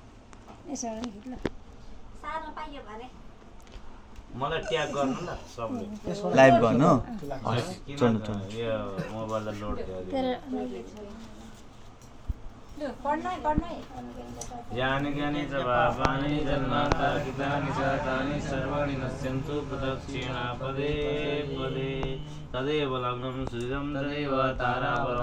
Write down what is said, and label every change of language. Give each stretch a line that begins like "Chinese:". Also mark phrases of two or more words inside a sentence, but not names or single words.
Nepali: मलाई ट्याग गर्नु न सबले लाइभ गर्नु यो मोबाइल लोड
Sanskrit: ज्ञानी ज्ञानी च पापानि जन्मान्ता कृतानि च तानि सर्वाणि नश्यन्तु प्रदक्षिणा पदे पदे तदेव लग्नं सूर्यं तदेव ताराबलं